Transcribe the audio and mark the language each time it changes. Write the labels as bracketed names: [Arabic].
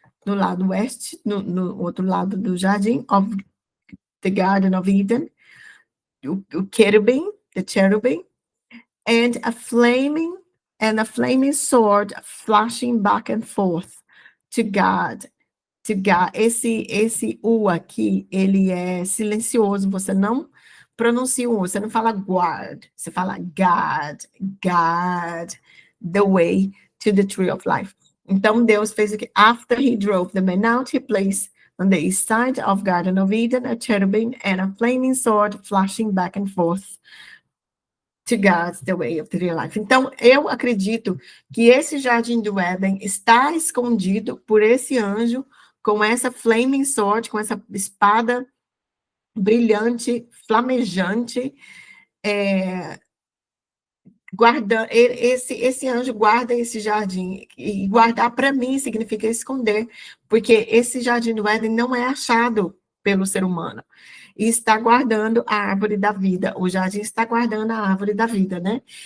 [Portuguese] no lado oeste, no outro lado do jardim, [English] of the Garden of Eden, [Portuguese] o querubim, [English] the cherubim, and a flaming sword flashing back and forth to God. To God. [Portuguese] Esse U aqui, ele é silencioso, você não pronuncia o U, você não fala guard, você fala God, God, [English] the way to the tree of life. [Portuguese] Então, Deus fez o que? [English] After he drove the men out, he placed on the east side of Garden of Eden a cherubim and a flaming sword flashing back and forth to God's the way of the real life. [Portuguese] Então, eu acredito que esse jardim do Éden está escondido por esse anjo com essa flaming sword, com essa espada brilhante, flamejante, esse anjo guarda esse jardim, e guardar para mim significa esconder, porque esse jardim do Éden não é achado pelo ser humano, e está guardando a árvore da vida, o jardim está guardando a árvore da vida, né?